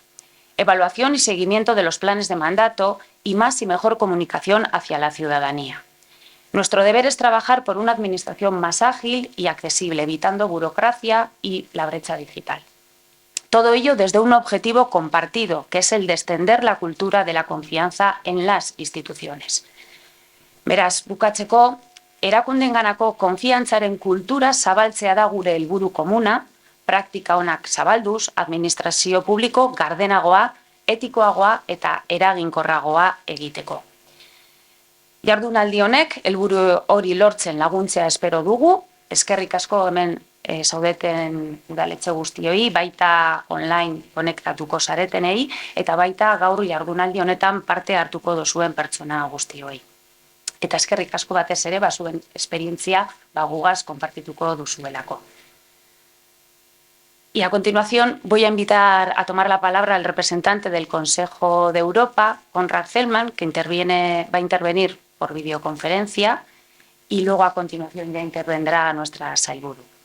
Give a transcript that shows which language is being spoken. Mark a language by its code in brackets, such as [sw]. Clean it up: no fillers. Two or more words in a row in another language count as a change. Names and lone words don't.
[es] Evaluación y seguimiento de los planes de mandato y más y mejor comunicación hacia la ciudadanía. Nuestro deber es trabajar por una administración más ágil y accesible, evitando burocracia y la brecha digital. Todo ello desde un objetivo compartido, que es el de extender la cultura de la confianza en las instituciones. [eu] Beraz, bukatzeko, erakundenganako konfiantzaren kultura zabaltzea da gure helburu komuna, praktika onak zabalduz, administrazio publiko gardenagoa, etikoagoa eta eraginkorragoa egiteko. Jardunaldi honek helburu hori lortzen laguntzea espero dugu, eskerrik asko hemen zaudeten udaletxe guztioi, baita online konektatuko zaretenei, eta baita gaur jardunaldi honetan parte hartuko duzuen pertsona guztioi. Eta eskerrik asko batez ere, zuen esperientzia gugaz konpartituko duzuelako. [es] Y a continuación voy a invitar a tomar la palabra al representante del Consejo de Europa, Konrad Zellmann, que va a intervenir por videoconferencia, y luego a continuación ya intervendrá nuestra Sailburu.